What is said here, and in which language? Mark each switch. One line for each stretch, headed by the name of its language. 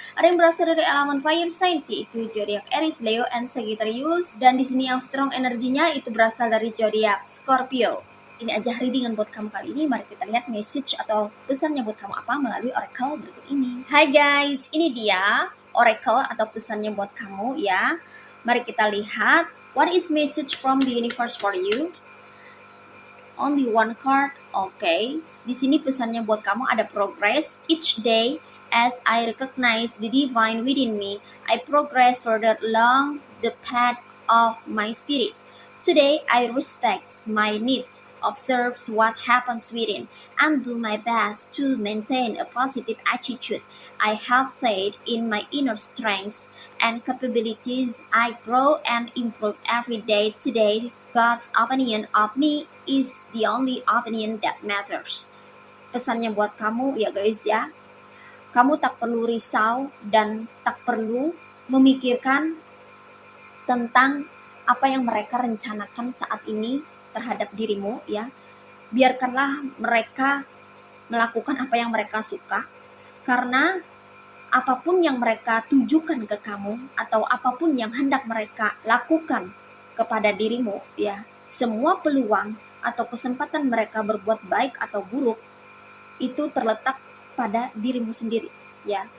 Indonesian: Ada yang berasal dari elemen fire signs yaitu zodiak Aries, Leo, and Sagittarius. Dan di sini yang strong energinya itu berasal dari zodiak Scorpio. Ini aja readingan buat kamu kali ini. Mari kita lihat message atau pesannya buat kamu apa melalui oracle berikut ini. Hai guys, ini dia oracle atau pesannya buat kamu ya. Mari kita lihat
English: what is message from the universe for you. Only one card, okay.
Indonesian: Di sini pesannya buat kamu ada
English: progress each day as I recognize the divine within me. I progress further along the path of my spirit. Today I respect my needs, observe what happens within, and do my best to maintain a positive attitude. I have faith in my inner strengths and capabilities. I grow and improve every day. Today, God's opinion of me is the only opinion that matters.
Indonesian: Pesannya buat kamu ya guys ya. Kamu tak perlu risau dan tak perlu memikirkan tentang apa yang mereka rencanakan saat ini terhadap dirimu ya. Biarkanlah mereka melakukan apa yang mereka suka, karena apapun yang mereka tujukan ke kamu atau apapun yang hendak mereka lakukan kepada dirimu ya, semua peluang atau kesempatan mereka berbuat baik atau buruk itu terletak pada dirimu sendiri ya.